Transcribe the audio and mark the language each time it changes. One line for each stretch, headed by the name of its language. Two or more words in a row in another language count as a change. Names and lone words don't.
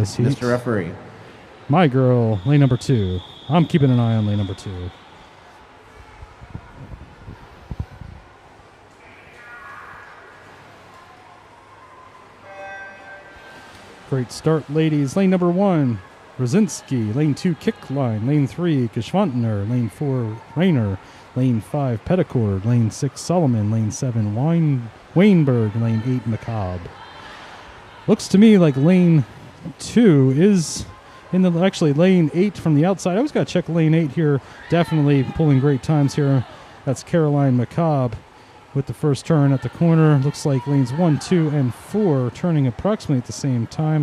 English: this heat. Mr. Referee. My girl, lane number 2. I'm keeping an eye on lane number 2. Great start, ladies. Lane number 1, Rosinski. Lane 2, Kickline. Lane 3, Geschwantner. Lane 4, Rayner. Lane 5, Petticord. Lane 6, Solomon. Lane 7, Weinberg. Lane 8, McCobb. Looks to me like lane 2 is in the, actually lane 8 from the outside. I always got to check lane 8 here. Definitely pulling great times here. That's Caroline McCobb with the first turn at the corner. Looks like lanes 1, 2, and 4 turning approximately at the same time.